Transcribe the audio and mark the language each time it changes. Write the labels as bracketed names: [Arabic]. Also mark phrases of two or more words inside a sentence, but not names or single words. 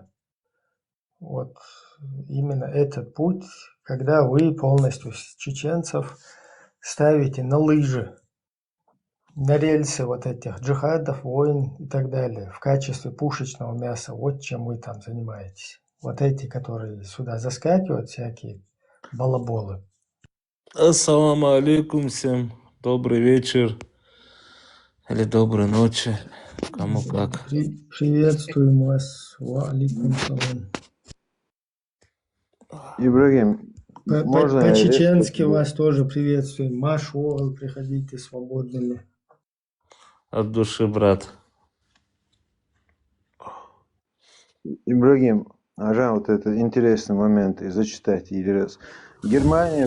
[Russian] Вот именно этот путь, когда вы полностью чеченцев ставите на лыжи, на рельсы вот этих джихадов, войн и так далее, в качестве пушечного мяса. Вот чем вы там занимаетесь. Вот эти, которые сюда заскакивают, всякие балаболы. [Arabic] السلام عليكم [Russian] всем. Добрый вечер. Или доброй ночи. Кому как. Приветствуем вас. [Arabic] وعليكم السلام. [Russian] Ибрагим, можно по-чеченски вас тоже приветствуем. Машу, приходите свободными. От души, брат. Ибрагим, вот это интересный момент, и зачитать или раз.